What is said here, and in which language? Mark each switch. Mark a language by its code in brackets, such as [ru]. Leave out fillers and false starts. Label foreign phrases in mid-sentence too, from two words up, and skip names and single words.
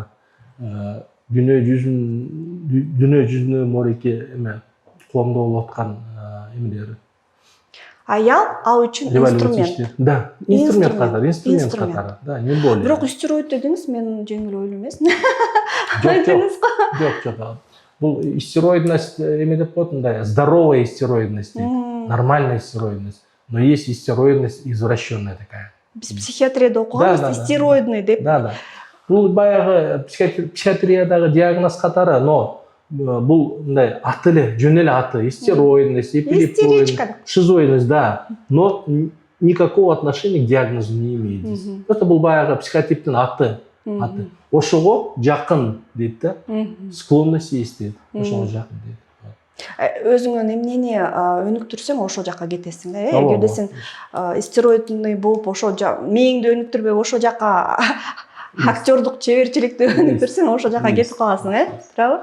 [ky] Дүнөө жүзүнө мореке эме коомдо болуп аткан эмелери. аял ал үчүн инструмент. Да, инструмент катары. Да, [ru] не более. [ky] Бирок стероид дедиңиз, мен жеңил ойлуу эмес. Жок. Бул истероидность эме деп коет, мындай [ru] здоровая истероидность [ky] дейт. [ru] Нормальная истероидность. Но есть истероидность извращенная такая. [ky] Биз психиатрияда окуганбыз, истероидный деп. Да. Бул баягы психиатриядагы диагноз катары, но бул мындай аты эле, жөн эле аты, истероидность, эпилептоидность, шизоидность, да. [ru] Но никакого отношения к диагнозу не имеет. [ky] Это бул баягы психотиптин аты. Ошого жакын дейт да. [ru] Склонность есть [ky] дейт. Ошого жакын дейт. Өзүңөн эмнени өнүктүрсөң ошол жакка кетесиң да. Эгерде сен истероидный болуп ошо мээңди өнүктүрбөй ошол жакка актерлук чеберчиликти өнүктүрсөң ошол жакка кетип каласың, туурабы?